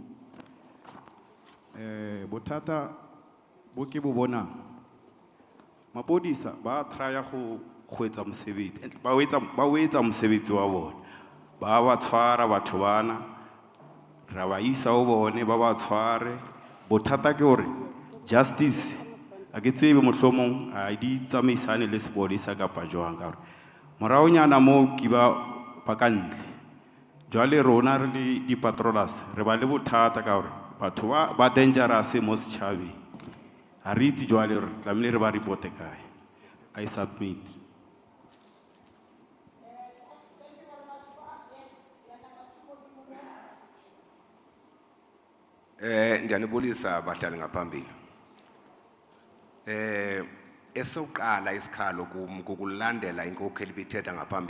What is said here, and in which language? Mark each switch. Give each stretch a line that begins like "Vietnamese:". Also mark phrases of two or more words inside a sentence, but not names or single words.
Southern Sotho: Botata boke bo bona mapodisa ba traya go etsa mosebetsi ba etsa mosebetsi wa bona ba tshwara batho bana ra ba isa o bone ba tshware botata ke hore justice a ke tsebe mohlomong a di tsamaisane le sepodisa kapa jwang ka hore moraonyana mo ke ba ka ntle jwale rona re le di patrollers re ba le bothata ka hore batho ba dangerous mo setšhabeng a re itse jwale re tlamehile re ba reporte kae.
English: I submit.
Xhosa: Ndiyanibulisa bahlali ngaphambili. Esokuqala isikhalo kukulandela inkokheli ibithetha ngaphambili.